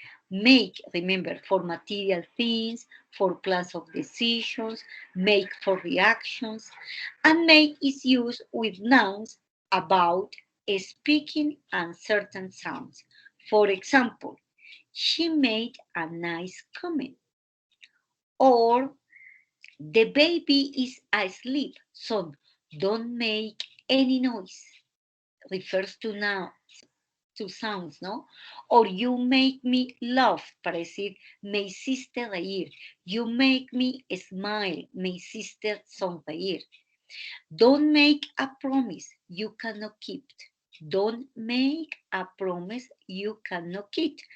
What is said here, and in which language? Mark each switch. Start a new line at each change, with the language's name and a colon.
English: Make, remember, for material things, for plans of decisions, make for reactions, and make is used with nouns about speaking and certain sounds. For example, she made a nice comment, or the baby is asleep, so don't make any noise. Refers to nouns. two sounds, ¿no? Or you make me laugh,
Spanish: para decir, me hiciste reír.
English: You make me smile,
Spanish: me hiciste sonreír.
English: Don't make a promise you cannot keep. Don't make a promise you cannot keep.